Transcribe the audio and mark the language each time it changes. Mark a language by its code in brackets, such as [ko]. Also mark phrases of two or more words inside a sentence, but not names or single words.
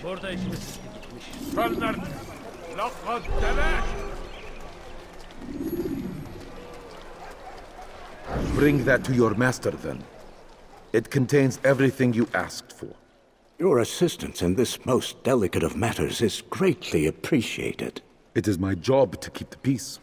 [tr] Burada işimiz bitti gitmiş. [ar] فلنرجع لقد تلاشى. [en] Bring that to your master, then. It contains everything you asked for. Your assistance in this most delicate of matters is greatly appreciated. It is my job to keep the peace.